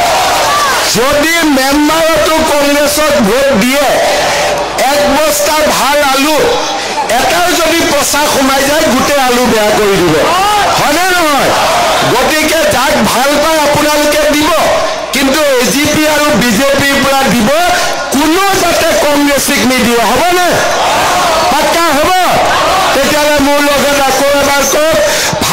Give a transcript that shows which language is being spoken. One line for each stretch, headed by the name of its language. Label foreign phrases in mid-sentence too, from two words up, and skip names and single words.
Assamese: যদি member to Congress vote দিয়ে এক বস্তা ভাল আলু এটাও যদি পচা সোমাই যায় গোটে আলু বেয়া কৰি দিব হয়নে নহয় গতিকে যাক ভাল পায় আপোনালোকে দিব কিন্তু এজিপি আৰু বিজেপিৰ পৰা দিব কোনো যাতে কংগ্ৰেছক নিদিয়ে হ'ব না পাক্কা হ'ব তেতিয়ালে মোৰ লগত আকৌ এবাৰ কওক